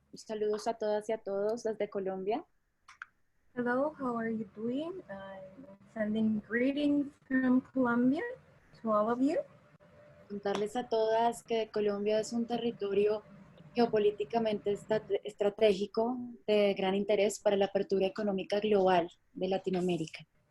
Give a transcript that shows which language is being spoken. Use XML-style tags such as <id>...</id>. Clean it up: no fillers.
<es>Saludos a todas y a todos desde Colombia.</es> <en>Hello, how are you doing? I'm sending greetings from Colombia to all of you.</en> <es>Contarles a todas que Colombia es un territorio geopolíticamente estratégico de gran interés para la apertura económica global de Latinoamérica.</es>